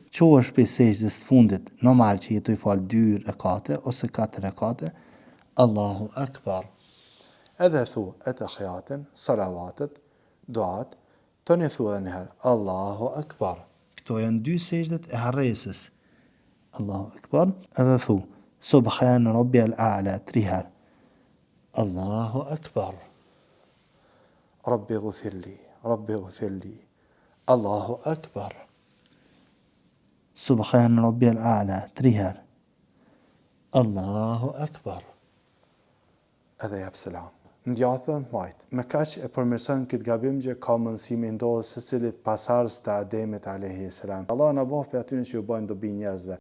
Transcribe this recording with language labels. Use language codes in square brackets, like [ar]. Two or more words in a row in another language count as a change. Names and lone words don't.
[sq] Qo është për sejdës të fundit, normal që jetu i falë 2 rekate ose 4 rekate. [ar] الله أكبر. [sq] Edhe thu etahiatin, salavatet, duat, të një thu edhe njëherë, [ar] الله أكبر. [sq] Këto janë 2 sejdët e harresës. [ar] الله أكبر. [sq] Edhe thu [ar] سبحان ربي الأعلى 3 herë. الله أكبر. ربي اغفر لي، ربي اغفر لي. الله أكبر. سبحان ربي الأعلى 3 herë. الله أكبر. [sq] Edhe jap selam. Ndjathën majtë. Me kaq e përmirëson këtë gabim që ka mundësi me ndodhë secilit pasardhës të Ademit [ar] عليه السلام. [sq] Allah na bëf për atyre që u bën dobi njerëzve.